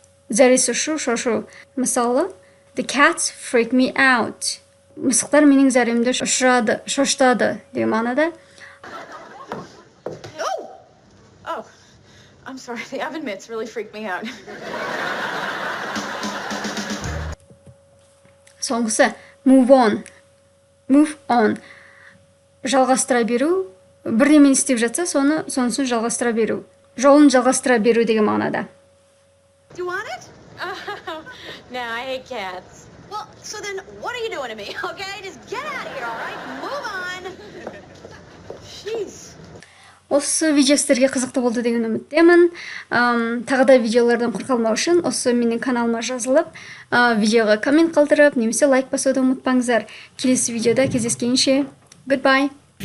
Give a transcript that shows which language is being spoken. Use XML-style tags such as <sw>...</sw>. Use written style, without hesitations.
<kk>Зәресі шошу. Мысалы,</kk> <en>the cats freak me out.</en> <kk>мысықтар менің зәремді шошытады деген мағынада.</kk> <en>Oh, I'm sorry. The oven mitts really freaked me out.</en> <kk>Соңғысы</kk> <en>move on.</en> <kk>Жалғастыра беру, бірдемені істеп жатса, сонысын жалғастыра беру. Жолын жалғастыра беру деген мағынада.</kk> <en>Do you want it? No, I hate cats. Well, so then what are you doing to me, okay? Just get out of here, all right? Move on. Jeez.</en> <kk>Осы видео сіздерге қызықты болды деген үміттемін. Тағы да видеолардан құр қалмау үшін осы менің каналыма жазылып, видеоға коммент қалдырып, немесе лайк басуды ұмытпаңыздар. Келесі видеода кездескенше, goodbye.</kk>